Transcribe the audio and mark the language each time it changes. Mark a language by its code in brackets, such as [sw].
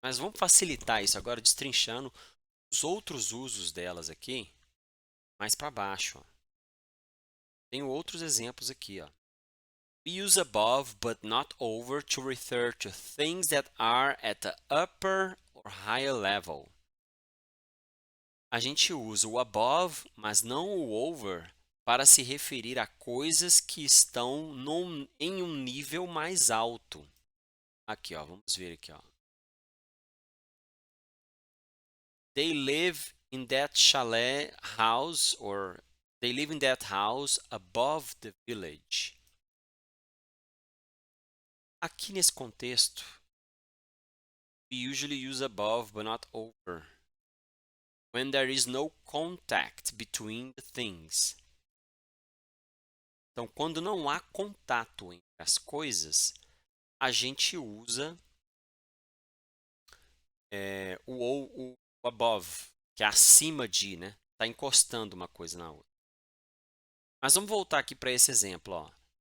[pt] Mas vamos facilitar isso agora, destrinchando os outros usos delas aqui, mais para baixo. Ó. Tenho outros exemplos aqui, ó. [en] We use above but not over to refer to things that are at the upper or higher level. [pt] A gente usa o above, mas não o over, para se referir a coisas que estão em um nível mais alto. Aqui, ó, vamos ver aqui, ó. [en] They live in that chalet house, or they live in that house above the village. [pt] Aqui nesse contexto, [en] we usually use above but not over when there is no contact between the things. [pt] Então, quando não há contato entre as coisas, a gente usa o above, que é acima de, né? Está encostando uma coisa na outra. Mas vamos voltar aqui para esse exemplo, ó.